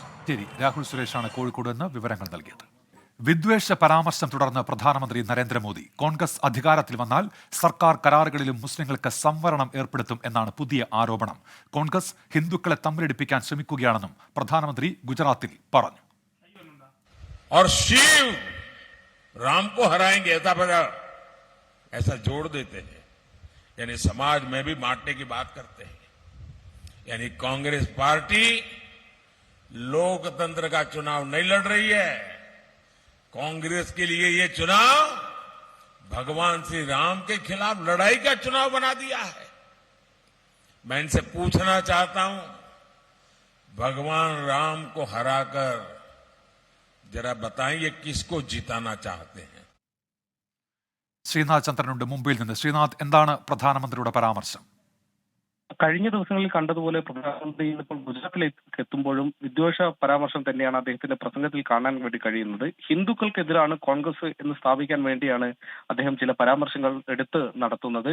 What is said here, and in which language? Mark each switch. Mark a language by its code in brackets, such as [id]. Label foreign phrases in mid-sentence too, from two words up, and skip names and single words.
[ml] ശരി, രാഹുൽ സുരേഷാണ് കോഴിക്കോട് നിന്ന് വിവരങ്ങൾ നൽകിയത്. വിദ്വേഷ പരാമർശം തുടർന്ന് പ്രധാനമന്ത്രി നരേന്ദ്രമോദി കോൺഗ്രസ് അധികാരത്തിൽ വന്നാൽ സർക്കാർ കരാറുകളിലും മുസ്ലിങ്ങൾക്ക് സംവരണം ഏർപ്പെടുത്തും എന്നാണ് പുതിയ ആരോപണം. കോൺഗ്രസ് ഹിന്ദുക്കളെ തമ്മിലടിപ്പിക്കാൻ ശ്രമിക്കുകയാണെന്നും പ്രധാനമന്ത്രി ഗുജറാത്തിൽ പറഞ്ഞു. [hi] राम को हराएंगे ऐसा जोड़ देते हैं, यानी समाज में भी बांटने की बात करते हैं. यानी कांग्रेस पार्टी लोकतंत्र का चुनाव नहीं लड़ रही है. कांग्रेस के लिए ये चुनाव भगवान श्री राम के खिलाफ लड़ाई का चुनाव बना दिया है. मैं इनसे पूछना चाहता हूं, भगवान राम को हराकर जरा बताइए किसको जिताना चाहते हैं. [ml] ശ്രീനാഥ് ചന്ദ്രനുണ്ട് മുംബൈയിൽ നിന്ന്. ശ്രീനാഥ്, എന്താണ് പ്രധാനമന്ത്രിയുടെ പരാമർശം? കഴിഞ്ഞ ദിവസങ്ങളിൽ കണ്ടതുപോലെ പ്രധാനമന്ത്രി ഇപ്പോൾ ഗുജറാത്തിലേക്ക് എത്തുമ്പോഴും വിദ്വേഷ പരാമർശം തന്നെയാണ് അദ്ദേഹത്തിന്റെ പ്രസംഗത്തിൽ കാണാൻ വേണ്ടി കഴിയുന്നത്. ഹിന്ദുക്കൾക്കെതിരാണ് കോൺഗ്രസ് എന്ന് സ്ഥാപിക്കാൻ വേണ്ടിയാണ് അദ്ദേഹം ചില പരാമർശങ്ങൾ എടുത്ത് നടത്തുന്നത്.